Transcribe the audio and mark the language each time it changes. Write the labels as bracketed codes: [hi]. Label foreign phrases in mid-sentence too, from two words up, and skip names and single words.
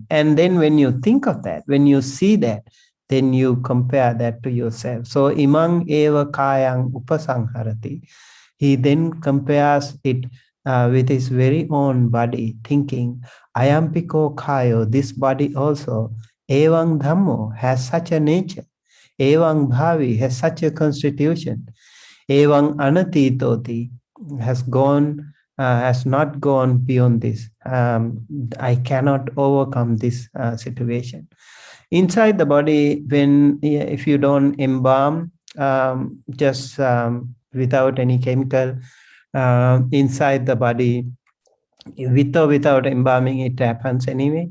[en] And then when you think of that, when you see that, then you compare that to yourself. [pi] So imang eva kayang upasangharati. [en] He then compares it with his very own body, thinking, [pi] Ayampiko kayo, [en] this body also, [pi] evang dhammo, [en] has such a nature. [pi] Evang bhavi [en] has such a constitution. [pi] Evang anatitoti [en] has not gone beyond this. I cannot overcome this situation. Inside the body, if you don't embalm, just without any chemical, inside the body, with or without embalming, it happens anyway.